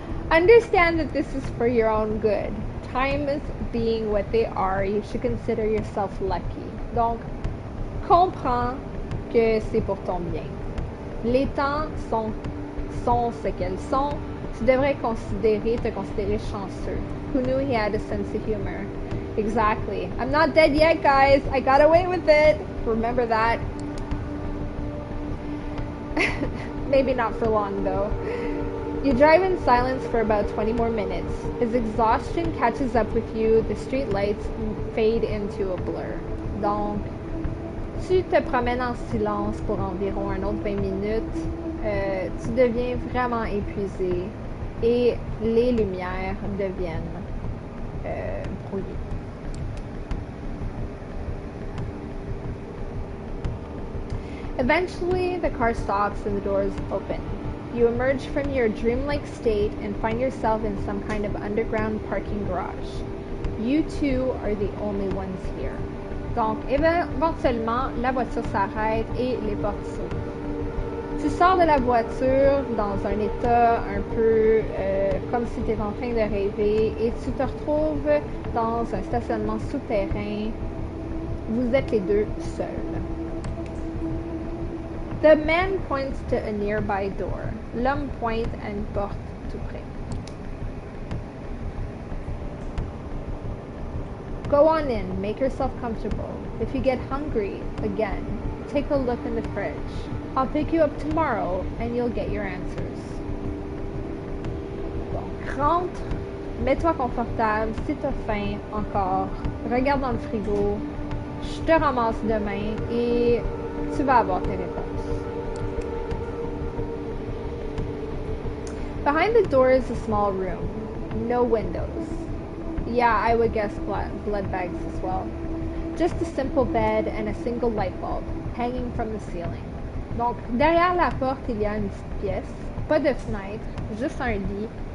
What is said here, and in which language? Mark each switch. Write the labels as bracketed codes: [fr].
[en] Understand that this is for your own good. Times being what they are, you should consider yourself lucky. [fr] Donc, comprends que c'est pour ton bien. Les temps sont ce qu'elles sont. Tu devrais te considérer chanceux. [en] Who knew he had a sense of humor? Exactly. I'm not dead yet, guys. I got away with it. Remember that. Maybe not for long, though. You drive in silence for about 20 more minutes. As exhaustion catches up with you, the street lights fade into a blur. [fr] Donc, tu te promènes en silence pour environ un autre 20 minutes. Tu deviens vraiment épuisé et les lumières deviennent brouillées. [en] Eventually, the car stops and the doors open. You emerge from your dreamlike state and find yourself in some kind of underground parking garage. You two are the only ones here. [fr] Donc, éventuellement, la voiture s'arrête et les portes s'ouvrent. Tu sors de la voiture dans un état un peu comme si tu étais en train de rêver et tu te retrouves dans un stationnement souterrain. Vous êtes les deux seuls. [en] The man points to a nearby door. [fr] L'homme pointe à une porte tout près. [en] Go on in, make yourself comfortable. If you get hungry again, take a look in the fridge. I'll pick you up tomorrow and you'll get your answers. [fr] Donc, rentre, mets-toi confortable, si t'as faim encore, regarde dans le frigo, je te ramasse demain et tu vas avoir tes réponses. [en] Behind the door is a small room. No windows. Yeah, I would guess blood bags as well. Just a simple bed and a single light bulb hanging from the ceiling. [fr] Donc, derrière la porte, il y a une petite pièce. Pas de fenêtre, juste un lit.